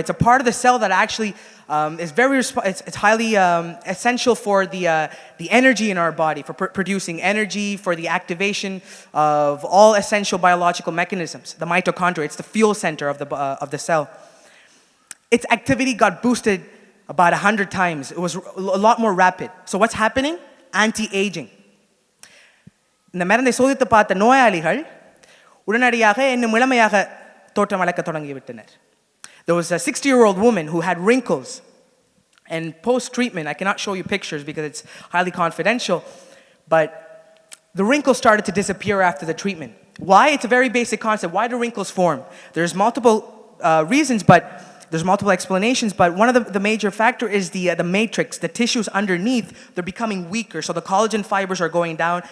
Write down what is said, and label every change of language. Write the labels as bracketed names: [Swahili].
[English] It's a part of the cell that actually is it's highly essential for the energy in our body, for producing energy, for the activation of all essential biological mechanisms. The mitochondria, it's the fuel center of the cell. Its activity got boosted about 100 times. It was a lot more rapid. So what's happening? Anti-aging. [Tamil] இந்த மருந்தை சோதித்து பார்த்த நோயாளிகள் உடனடியாக இன்னும் இளமையாக தோற்றமளிக்க தொடங்கிவிட்டனர். [English] There was a 60-year-old woman who had wrinkles, and post-treatment, I cannot show you pictures because it's highly confidential, but the wrinkles started to disappear after the treatment. Why? It's a very basic concept. Why do wrinkles form? There's multiple reasons, but there's multiple explanations, but one of the major factor is the matrix, the tissues underneath, they're becoming weaker, so the collagen fibers are going down.